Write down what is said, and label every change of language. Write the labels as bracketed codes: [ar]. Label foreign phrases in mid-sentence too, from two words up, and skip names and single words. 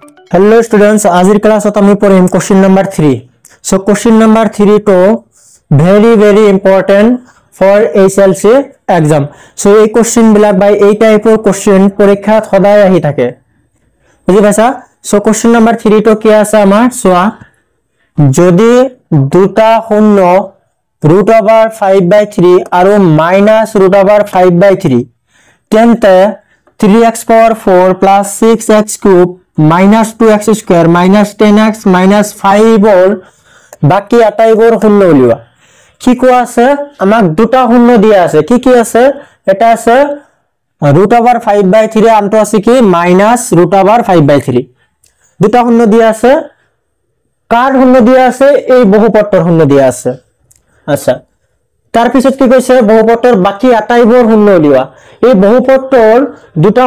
[en] Hello students, [as] আজিৰ ক্লাছত আমি পঢ়িম [en] question number 3. So question number 3 to very important for HLC exam. [as] So এই question বিলাক by এই টাইপৰ question পৰীক্ষাত সদায় আহি থাকে। বুজি পাইছা? [en] So question number 3 [as] to কি আছে আমাৰ সোৱা যদি দুটা শূন্য √5/3 আৰু -√5/3 তেন্তে [en] 3x power 4 plus 6x cube minus 2x square minus 10x minus 5 [as] or বাকি আটাইবোৰ শূন্য উলিওৱা কি কোৱা আছে আমাক দুটা শূন্য দিয়া আছে কি আছে এটা আছে √5/3 আনটো আছে কি -√5/3 দুটা শূন্য দিয়া আছে কাৰ শূন্য দিয়া আছে এই বহুপদৰ শূন্য দিয়া আছে আচ্ছা তাৰ পিছত কি কৈছে বহুপদৰ বাকি আটাইবোৰ শূন্য উলিওৱা এই বহুপদৰ দুটা